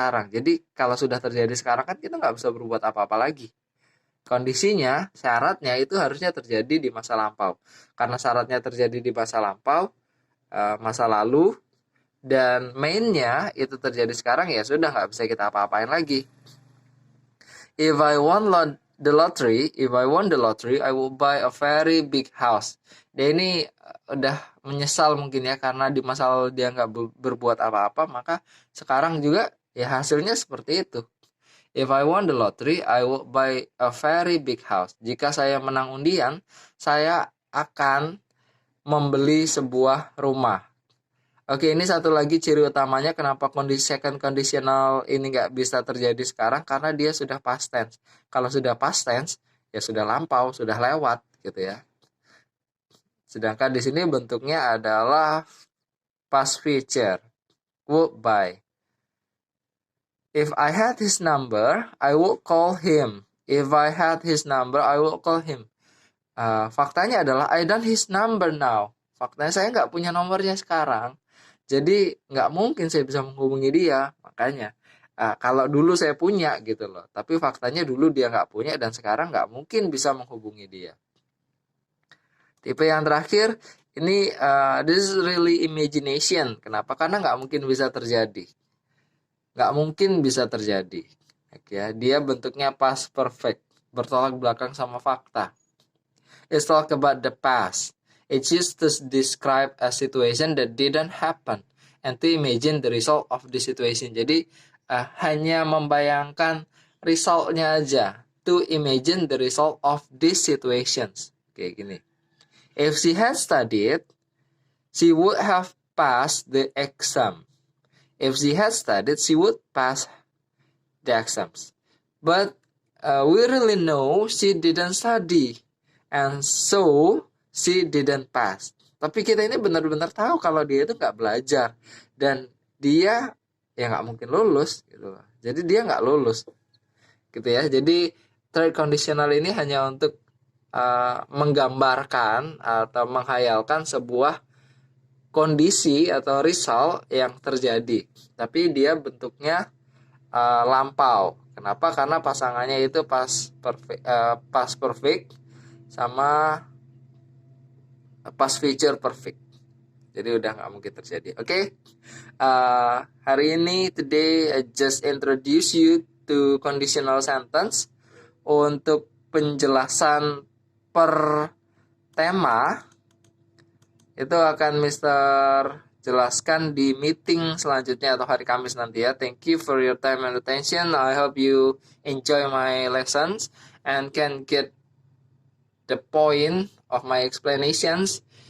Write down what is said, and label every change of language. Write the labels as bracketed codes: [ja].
[id] Jadi kalau sudah terjadi sekarang kan kita nggak bisa berbuat apa-apa lagi. Kondisinya, syaratnya itu harusnya terjadi di masa lampau. Karena syaratnya terjadi di masa lampau, masa lalu, dan mainnya itu terjadi sekarang, ya sudah nggak bisa kita apa-apain lagi. [en] If I won the lottery, I will buy a very big house. [id] Dia ini udah menyesal mungkin ya, karena di masa lalu dia nggak berbuat apa-apa, maka sekarang juga ya hasilnya seperti itu. [en] If I won the lottery, I will buy a very big house. [id] Jika saya menang undian, saya akan membeli sebuah rumah. Oke, ini satu lagi ciri utamanya kenapa second conditional ini nggak bisa terjadi sekarang, karena dia sudah past tense. Kalau sudah past tense, ya sudah lampau, sudah lewat, gitu ya. Sedangkan di sini bentuknya adalah past future. [en] Would buy. If I had his number, I would call him. If I had his number, I will call him. [id] Faktanya adalah [en] I don't his number now. [id] Faktanya saya nggak punya nomornya sekarang. Jadi nggak mungkin saya bisa menghubungi dia. Makanya kalau dulu saya punya gitu loh. Tapi faktanya dulu dia nggak punya dan sekarang nggak mungkin bisa menghubungi dia. Tipe yang terakhir ini [en] this is really imagination. [id] Kenapa? Karena nggak mungkin bisa terjadi. Nggak mungkin bisa terjadi. Oke, ya. Dia bentuknya past perfect, bertolak belakang sama fakta. [en] It's talk about the past. It's used to describe a situation that didn't happen and to imagine the result of the situation. [id] Jadi hanya membayangkan resultnya aja. [en] To imagine the result of these situations. [id] Kayak gini. [en] If she had studied, she would have passed the exam. If she had studied, she would pass the exams. But we really know she didn't study. And so, she didn't pass. [id] Tapi kita ini benar-benar tahu kalau dia itu nggak belajar. Dan dia ya nggak mungkin lulus. Gitu. Jadi dia nggak lulus. Gitu ya. Jadi third conditional ini hanya untuk menggambarkan atau menghayalkan sebuah kondisi atau result yang terjadi. Tapi dia bentuknya lampau. Kenapa? Karena pasangannya itu past perfect sama past future perfect. Jadi udah nggak mungkin terjadi. Oke. Hari ini [en] today I just introduce you to conditional sentence. [id] Untuk penjelasan per tema itu akan Mr. jelaskan di meeting selanjutnya atau hari Kamis nanti ya. [en] Thank you for your time and attention. I hope you enjoy my lessons and can get the point of my explanations.